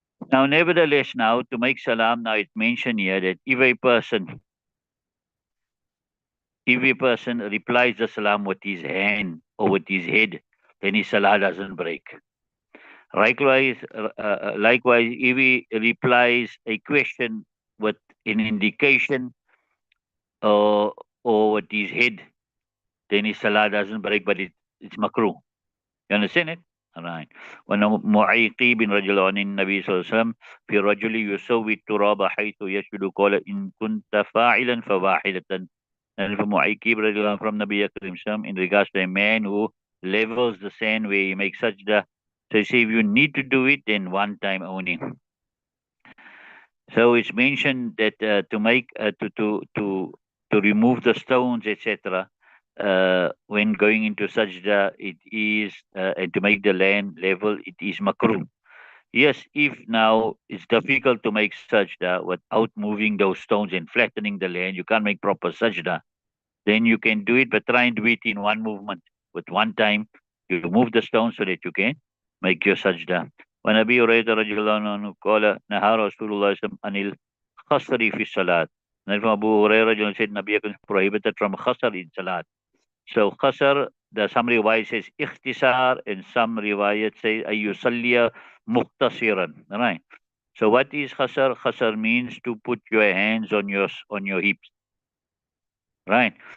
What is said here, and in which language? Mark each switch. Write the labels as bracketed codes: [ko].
[en] Now, nevertheless, now to make salam, now it's mentioned here that if a person replies the salam with his hand or with his head, then his salah doesn't break. Likewise, if he replies a question with an indication or with his head, then his salah doesn't break, but it's makruh. You understand it? All right. [ar] وأن معيقيب رجل عن النبي صلى الله عليه وسلم في رجل يسوي التراب حيث يشهد قال إن كنت فاعلا فواحدة. [en] And from Mu'aykib radiallahu anhu, from Nabi Karim Sam, in regards to a man who levels the sand where he makes sajda. So you say if you need to do it, then one time only. So it's mentioned that to make to remove the stones, etc. When going into sajda, it is and to make the land level, it is makruh. Yes, if now it's difficult to make sajda without moving those stones and flattening the land, you can't make proper sajda. Then you can do it, but try and do it in one movement. With one time, you move the stone so that you can make your sajda. [ar] وعن أبي هريرة رضي الله عنه قال نهى رسول الله صلى الله عليه وسلم عن الخصر في الصلاة. [en] And from Abu Hurairah said Nabi is prohibited from khasar in salat. So khasar, some riwayat says ikhtisar, and some riwayat say [ar] ayusalliya muhtasiran. [en] Right. So what is khasar? Khasar means to put your hands on your hips. Right.